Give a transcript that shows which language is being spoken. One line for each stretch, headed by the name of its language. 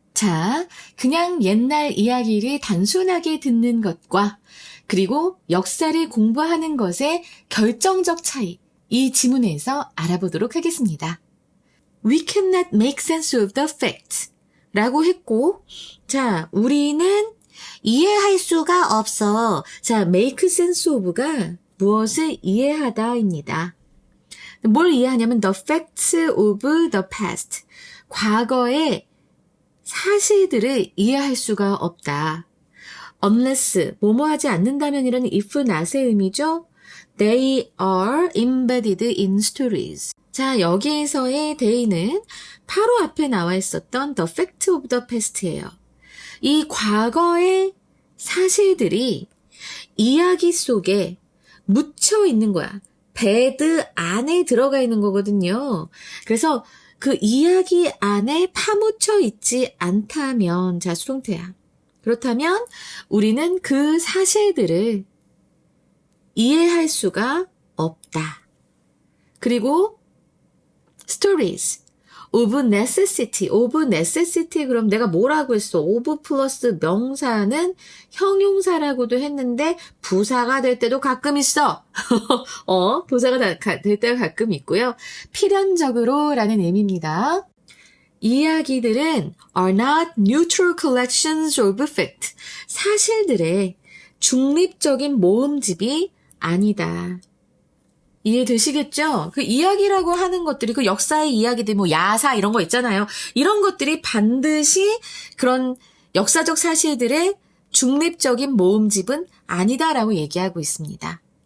Korean: 자, 그냥 옛날 이야기를 단순하게 듣는 것과 그리고 역사를 공부하는 것의 결정적 차이, 이 지문에서 알아보도록 하겠습니다.
English: We cannot make sense of the facts
Korean: 라고 했고, 자, 우리는 이해할 수가 없어. 자, make sense of가 무엇을 이해하다입니다. 뭘 이해하냐면
English: the facts of the past.
Korean: 과거의 사실들을 이해할 수가 없다. unless, 뭐뭐 하지 않는다면이라는
English: if not
Korean: 의 의미죠.
English: They are embedded in stories.
Korean: 자, 여기에서의 they는 바로 앞에 나와 있었던
English: the fact of the past
Korean: 예요. 이 과거의 사실들이 이야기 속에 묻혀 있는 거야. 베드 안에 들어가 있는 거거든요. 그래서 그 이야기 안에 파묻혀 있지 않다면, 자, 수동태야. 그렇다면 우리는 그 사실들을 이해할 수가 없다. 그리고
English: stories of necessity,
Korean: 그럼 내가 뭐라고 했어? of 플러스 명사는 형용사라고도 했는데 부사가 될 때도 가끔 있어. 도사가 될 때가 가끔 있고요. 필연적으로 라는 의미입니다. 이야기들은
English: are not neutral collections of fact.
Korean: 사실들의 중립적인 모음집이 아니다. 이해되시겠죠? 그 이야기라고 하는 것들이, 그 역사의 이야기들, 뭐 야사 이런 거 있잖아요. 이런 것들이 반드시 그런 역사적 사실들의 중립적인 모음집은 아니다라고 얘기하고 있습니다.